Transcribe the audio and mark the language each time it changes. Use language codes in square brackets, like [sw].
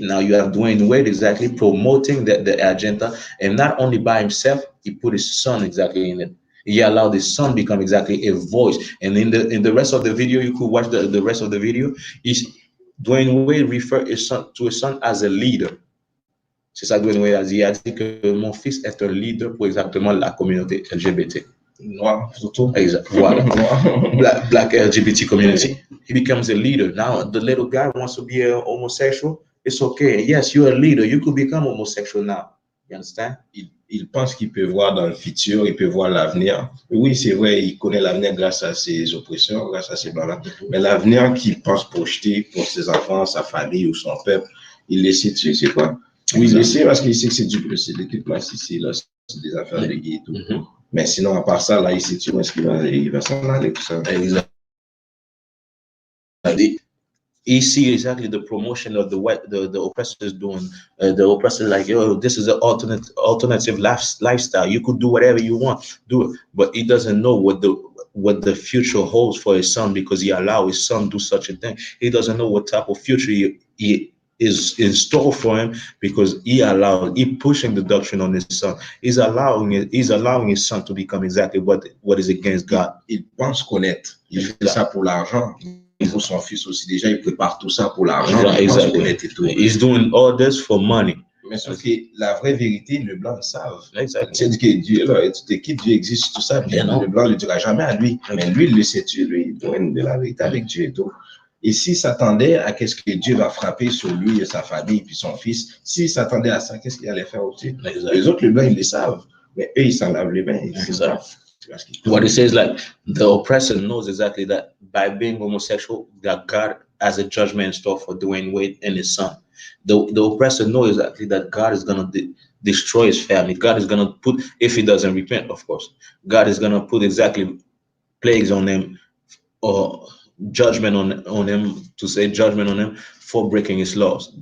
[en] Now you have Dwayne Wade exactly promoting the agenda, and not only by himself, he put his son exactly in it. He allowed his son become exactly a voice. And in the rest of the video, you could watch the rest of the video. Dwayne Wade referred to his son as a leader. [fr] C'est ça que Dwayne Wade a dit. Il a dit que mon fils est un leader pour exactement la communauté LGBT. Noir, surtout. [en] Exactly. Voilà. Black LGBT community. He becomes a leader. Now the little guy wants to be a homosexual. It's okay. Yes, you're a leader. You could become homosexual now. You understand? [fr] Il pense qu'il peut voir dans le futur, il peut voir l'avenir. Oui, c'est vrai, il connaît l'avenir grâce à ses oppresseurs, grâce à ses blancs. Mais l'avenir qu'il pense projeter pour ses enfants, sa famille ou son peuple, il le sait, tu sais, c'est quoi? Oui, il le sait parce qu'il sait que c'est l'équipement, c'est des affaires de gay et tout. Mais sinon, à part ça, là, il sait où est-ce qu'il va s'en aller, tout ça. [en] Exactly. he see exactly the promotion of the oppressors doing. The oppressor like, yo, this is an alternative lifestyle. You could do whatever you want, do it. But he doesn't know what the future holds for his son because he allowed his son do such a thing. He doesn't know what type of future he is in store for him because he pushing the doctrine on his son. He's allowing his son to become exactly what is against God. [fr] Il pense connaître. Il fait ça pour l'argent. Pour son fils aussi, déjà, il prépare tout ça pour l'argent. Il pense connaître et tout. [en] He's doing all this for money. [fr] Mais sauf que la vraie vérité, le blanc le savent. [en] Exactly. [fr] Tu dis que Dieu, là, tu te quittes, Dieu existe, tout ça. Le blanc ne le dira jamais à lui. Mais lui, il le sait, lui, il donne de la vérité avec Dieu et tout. Et s'il s'attendait à qu'est-ce que Dieu va frapper sur lui et sa famille, puis son fils, s'il s'attendait à ça, qu'est-ce qu'il allait faire aussi? Les autres, le blanc, ils le savent. Mais eux, ils s'en lavent les mains. [en] What it says, like, the oppressor knows exactly that by being homosexual, that God has a judgment in store for Dwayne Wade and his son. The oppressor knows exactly that God is going to destroy his family. God is going to put, if he doesn't repent, of course, God is going to put exactly plagues on him or judgment on him, to say judgment on him for breaking his laws.